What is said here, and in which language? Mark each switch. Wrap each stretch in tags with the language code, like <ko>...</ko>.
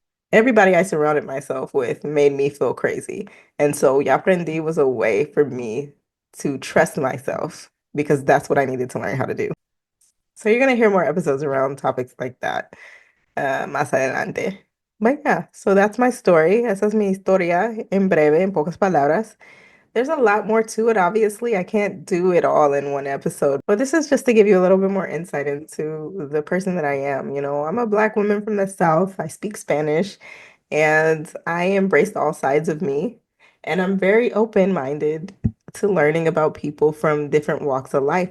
<en>Everybody I surrounded myself with made me feel crazy. And so Yaprendí was a way for me to trust myself because that's what I needed to learn how to do. So you're going to hear more episodes around topics like that</en> <es>más adelante.</es> <en>But yeah, so that's my story.</en> <es>Esa es mi historia en breve, en pocas palabras.</es> <en>There's a lot more to it, obviously. I can't do it all in one episode, but this is just to give you a little bit more insight into the person that I am. You know, I'm a Black woman from the South. I speak Spanish and I embrace all sides of me. And I'm very open-minded to learning about people from different walks of life.</en>